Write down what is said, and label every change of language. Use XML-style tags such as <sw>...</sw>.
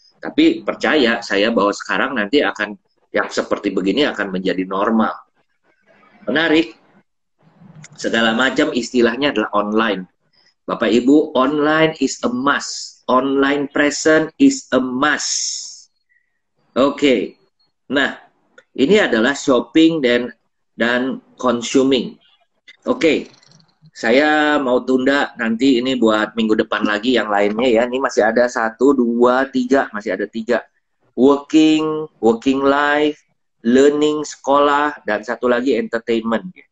<id>Tapi percaya saya bahwa sekarang nanti akan yang seperti begini akan menjadi normal. Menarik. Segala macam istilahnya adalah online. Bapak Ibu,</id> <en>online is a must. Online present is a must. Oke.</en> <id>Nah, ini adalah shopping dan consuming. Oke. Saya mau tunda nanti ini buat minggu depan lagi yang lainnya ya. Ini masih ada 1, 2, 3, masih ada 3. Working life, learning, sekolah, dan satu lagi entertainment.</id>